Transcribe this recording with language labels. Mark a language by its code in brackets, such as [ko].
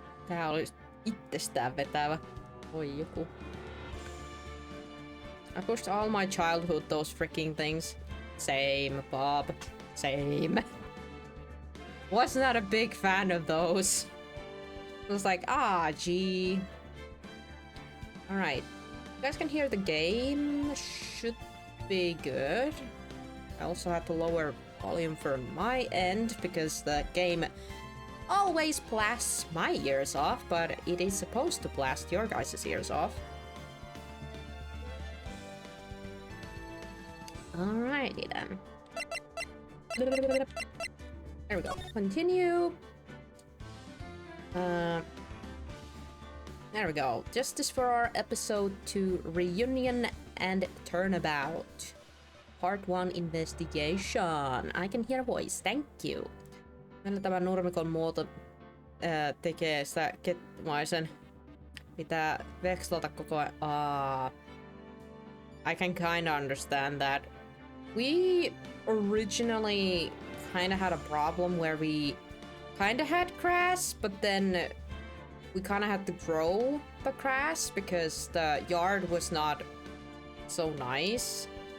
[fi] Tää oli itsestään vetävä. Oi joku. [en] I pushed all my childhood those freaking things. Same, Bob. Same. Was not a big fan of those. It was like, gee. Alright. You guys can hear the game. Should be good. I also have to lower volume from my end because the game always blasts my ears off, but it is supposed to blast your guys' ears off. Alrighty then. There we go. Continue. There we go. Justice for our episode 2 reunion and turnabout. Part 1 investigation. I can hear a voice. Thank you. [fi] Meillä tämä nurmikon muoto tekee sitä kettumaisen. Pitää vekslata koko ajan. [en] I can kinda understand that. We originally kinda had a problem where we kinda had grass, but then we kinda had to grow the grass because the yard was not so nice.